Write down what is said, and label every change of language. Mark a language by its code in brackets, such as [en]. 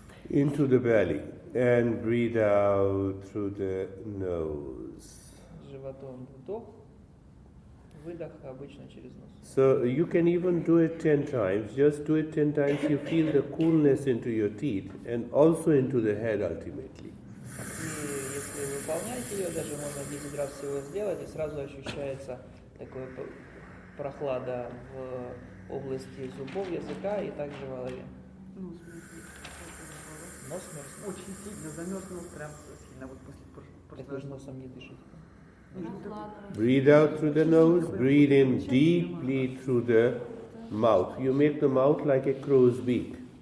[en] Into the belly and breathe out through the nose. [ru] Животом вдох, выдох обычно через нос. [en] So you can even do it 10 times. Just do it 10 times. You feel the coolness into your teeth and also into the head ultimately. [ru] И если вы выполняете ее, даже можно 10 раз всего сделать, и сразу ощущается такое прохлада в области зубов, языка и также в голове. Нос мерз. Очень сильно замерзнул, прям сильно, вот после Так вы же носом не дышите. [en] Breathe out through the nose, breathe in deeply through the mouth. You make the mouth like a crow's beak.